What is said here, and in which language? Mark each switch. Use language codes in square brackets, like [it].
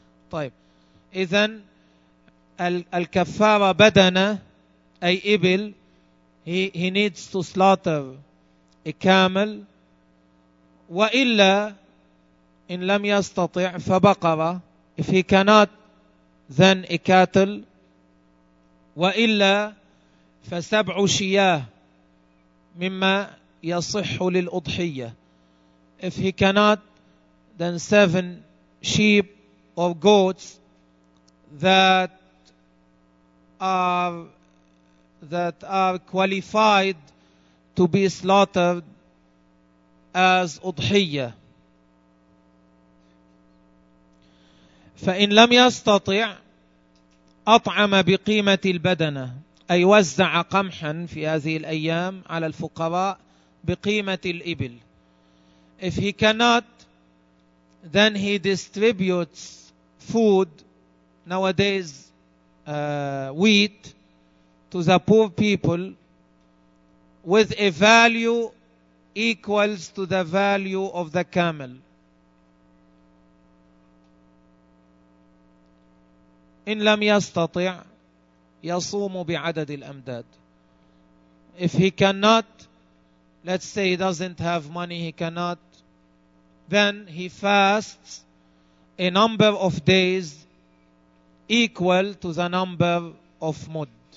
[ar] طيب. إذن الكفارة بدنة أي إبل. [en] He needs to slaughter a camel. [ar] وإلا إن لم يستطع فبقرة. [en] If he cannot, then a cattle. [ar] وإلا فسبع شياه مما يصح للأضحية. [en] If he cannot, then seven sheep or goats that are qualified to be slaughtered as أضحية. [ar] فإن لم يستطع أطعم بقيمة البدنة, أي وزع قمحا في هذه الأيام على الفقراء بقيمة الإبل. [en] If he cannot, then he distributes food, nowadays wheat, to the poor people with a value equals to the value of the camel. [ar] إن لم يستطع يصوم بعدد الأمداد. [en] If he cannot, let's say he doesn't have money, he cannot, then he fasts a number of days equal to the number of mud.